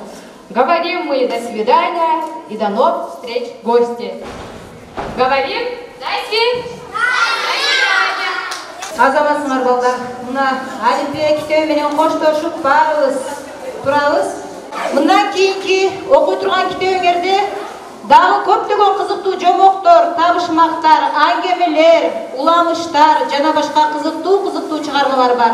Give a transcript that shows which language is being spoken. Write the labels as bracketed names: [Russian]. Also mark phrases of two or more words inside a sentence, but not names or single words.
[Russian] Говорим мы до свидания и до новых встреч, гости. Говорим до свидания. [Kyrgyz] Азаматсыңар балдар, мына Алифбек китеби менен коштошуп барыбыз турабыз. Мындан кийинки окуй турган китебиңерде дагы көптөгөн кызыктуу жомоктор, табышмактар, аңгемелер, уламыштар жана башка кызыктуу чыгармалар бар.